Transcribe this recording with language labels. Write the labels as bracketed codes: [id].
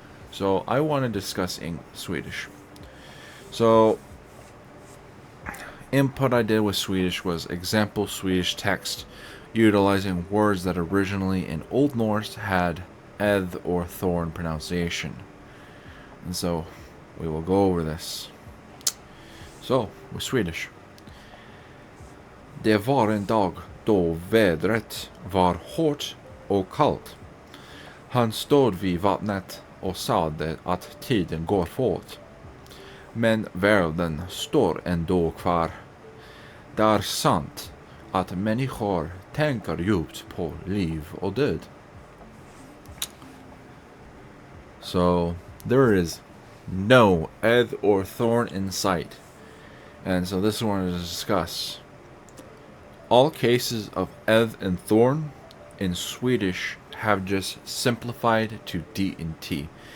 [en] So I want to discuss Swedish. So input I did with Swedish was example Swedish text utilizing words that originally in Old Norse had eth or thorn pronunciation. And so we will go over this. So, with Swedish. [sv] Det var en dag då vädret var hårt och kallt. Han stod vid vattnet och sade att tiden går fort. Men världen står ändå kvar. Det är sant att människor tänker djupt på liv och död. [en] So, there is no edd or thorn in sight. And so this is what I want to discuss. All cases of edd and thorn in Swedish have just simplified to D and T.